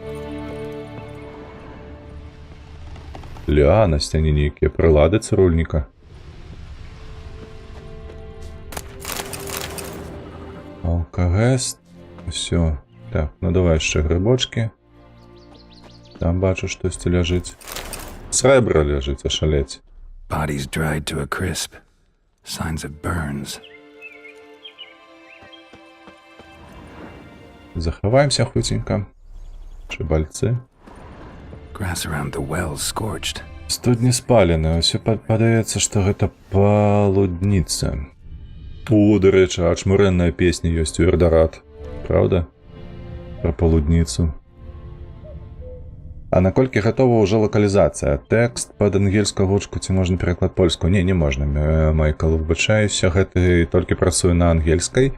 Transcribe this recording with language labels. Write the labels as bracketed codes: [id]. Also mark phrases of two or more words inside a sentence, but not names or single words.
[be] Ля, на сцяне нейкія прылады цырульніка. Алкагэст. Усё. Так, ну давай яшчэ грыбочкі. Там бачу, штосьці ляжыць. Срэбра ляжыць, ашалець. [en] Bodies dried to a crisp. Signs of burns. [be] Захаваемся хуценька. Чыбальцы. [en] Grass around the wells scorched. [be] Студні спалены. Усё падаецца, што гэта палудніца. Дарэчы, ачмурэнная песня ёсць у Эрдарат. Праўда? Пра палудніцу. А наколькі гатова ўжо лакалізацыя? Тэкст пад ангельскую гучку ці можна пераклад польскую? Не можна, Майкл, выбачаюся, гэты толькі працуе на ангельскай.